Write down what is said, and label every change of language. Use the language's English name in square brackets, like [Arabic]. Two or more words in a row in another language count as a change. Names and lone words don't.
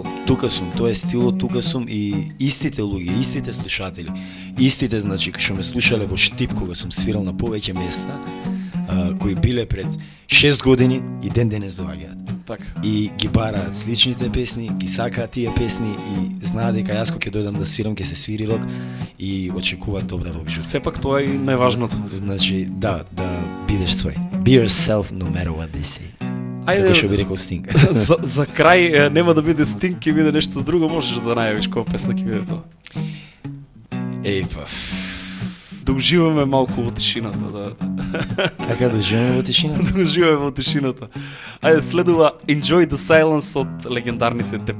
[Macedonian] Тука сум, тоа е стилот, тука сум и истите луѓе, истите слушатели, истите, значи, што ме слушале во Штип кога сум свирал на повеќе места, кои биле пред 6 години и ден денес доаѓаат. Така. И ги бараат сличните песни, ги сакаат тие песни и знаат дека јас кога ќе дојдам да свирам, ќе се свири рок и очекуваат добра рок жута. Сепак тоа е и најважното. Значи, да бидеш свој. [English] Be yourself no matter what they say. [Macedonian] Како што би рекол Стинг. за крај нема да биде Стинг, ќе биде нешто друго, можеш да најавиш која песна ќе биде тоа. Па. Да уживаме малку во тишината, да. Така да уживаме во тишината. Да уживаме во тишината. Ајде, следува Enjoy the Silence од легендарните Депеш